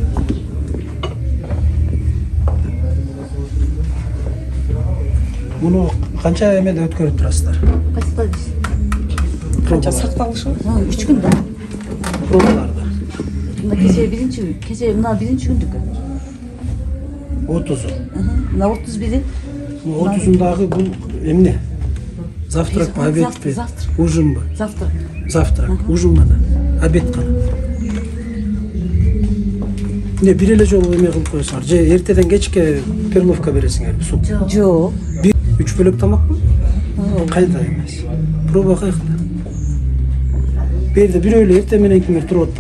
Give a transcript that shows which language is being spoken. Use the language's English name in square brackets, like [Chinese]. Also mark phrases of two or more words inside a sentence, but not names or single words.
[Kyrgyz] Муну канча эмеде өткөрүп турасыздар? Кайсыда биз? Канча сакталышы? 3 күндө. пробаларда? Мына кече мына биринчи күндүкү. 30. Мына 31. 30-дагы бул эмне? [Russian] Завтрак, обед, Завтрак. [Kyrgyz] ужин ба? Завтра. [Russian] Завтрак, ужин гана, обед гана. [Kyrgyz] Не, бир эле жолу эме кылып коесуңар. Же эртеден кечке перловка бересиңерби, суп? Жок. 3 бөлөк тамакпы? Кайда эмес? Проба кайкында? Бу жерде бирөө эле эртең менен кимдир туруп атпайбы?